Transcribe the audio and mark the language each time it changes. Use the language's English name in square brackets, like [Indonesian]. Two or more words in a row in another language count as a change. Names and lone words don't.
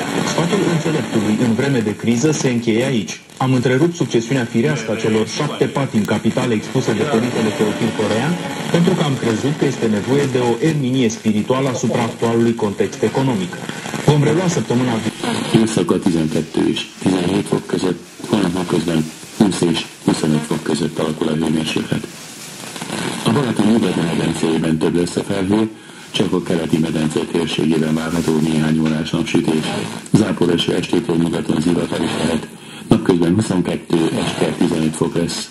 [Romanian] Sfatul înțeleptului în vreme de criză se încheie aici. Am întrerupt succesiunea firească a celor 7 patimi capitale expuse de părintele Teofil Corean, pentru că am crezut că este nevoie de o erminie spirituală asupra actualului context economic. Vom relua săptămâna viitoare. [Hungarian] Éjszaka 12 és 17 fok között, holnap napközben 20 és 25 fok között alakul a hőmérséklet. A Balaton nyugati medencéjében több lesz a felhő, csak a keleti medence térségében várható néhány órás napsütés. Záporeső estétől nyugaton zivatar is lehet. Napközben 22, este 15 fok lesz.